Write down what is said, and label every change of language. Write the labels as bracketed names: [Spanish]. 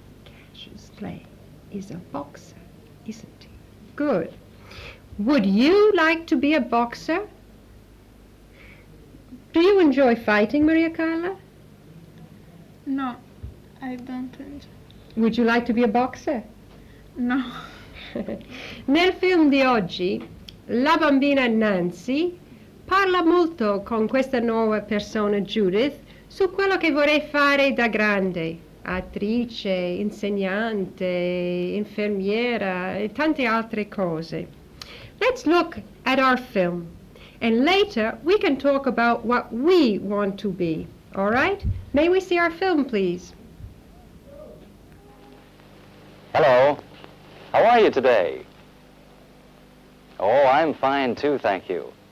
[English] Cassius Clay is a boxer, isn't he? Good. Would you like to be a boxer? Do you enjoy fighting, Maria Carla? No, I don't enjoy. Would you like to be a boxer? No. [Italian] Nel film di oggi, la bambina Nancy parla molto con questa nuova persona Judith su quello che vorrei fare da grande. Attrice, insegnante, infermiera e tante altre cose. [English] Let's look at our film, and later we can talk about what we want to be. All right? May we see our film, please? Hello. How are you today? Oh, I'm fine too, thank you.